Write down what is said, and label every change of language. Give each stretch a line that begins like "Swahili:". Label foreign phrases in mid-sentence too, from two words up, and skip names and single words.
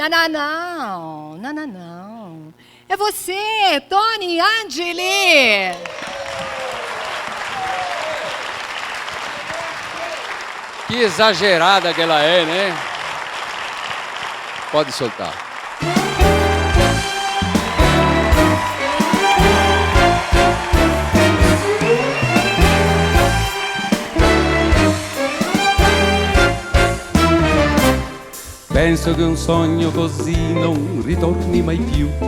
Portuguese: Não. É você, Tony Angeli. Que exagerada que ela é, né? Pode soltar.
Italian: Penso che un sogno così non ritorni mai più.